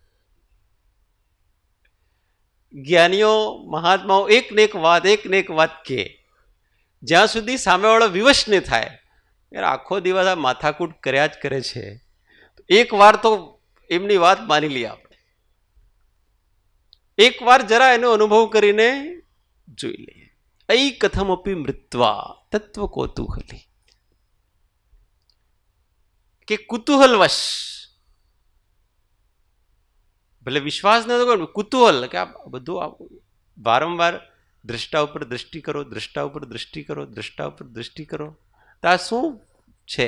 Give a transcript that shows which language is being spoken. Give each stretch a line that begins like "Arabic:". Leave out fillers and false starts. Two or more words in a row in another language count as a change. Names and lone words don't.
Gujarati: જ્ઞાનીઓ મહાત્માઓ એક ને એક વાત કહે, જ્યાં સુધી સામેવાળો વિવશ નહીં થાય. યાર આખો દિવસ આ માથાકૂટ કર્યા જ કરે છે, એક વાર તો એમની વાત માની લઈએ આપણે, એક વાર જરા એનો અનુભવ કરીને જોઈ લઈએ.
Sanskrit: ऐ कथमपि मृत्वा तत्व कौतूहली,
Gujarati: કે કુતૂહલવશ, ભલે વિશ્વાસ ન તો કુતૂહલ, કે આ બધું વારંવાર દ્રષ્ટા ઉપર દ્રષ્ટિ કરો, દ્રષ્ટા ઉપર દ્રષ્ટિ કરો, દ્રષ્ટા ઉપર દ્રષ્ટિ કરો. તો આ શું છે?